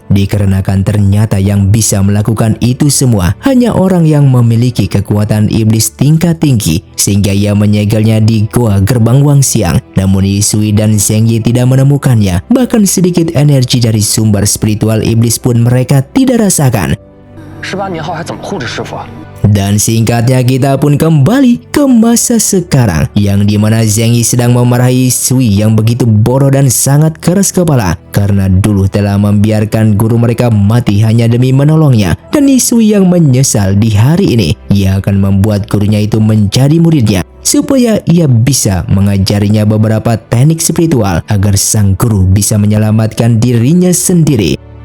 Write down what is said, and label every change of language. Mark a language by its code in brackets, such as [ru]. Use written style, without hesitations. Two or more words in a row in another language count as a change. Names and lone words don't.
[id] Dikarenakan ternyata yang bisa melakukan itu semua hanya orang yang memiliki kekuatan iblis tingkat tinggi, sehingga ia menyegelnya di gua gerbang Wangxiang. Namun Yi Sui dan Zheng Yi tidak menemukannya. Bahkan sedikit energi dari sumber spiritual iblis pun mereka tidak rasakan. [zh] 18 年后还怎么护着师傅啊？ [id] Dan singkatnya kita pun kembali ke masa sekarang, yang dimana Zheng Yi sedang memarahi Sui yang begitu bodoh dan sangat keras kepala karena dulu telah membiarkan guru mereka mati hanya demi menolongnya. Dan Yi Sui yang menyesal di hari ini ia akan membuat gurunya itu menjadi muridnya supaya ia bisa mengajarinya beberapa teknik spiritual agar sang guru bisa menyelamatkan dirinya sendiri.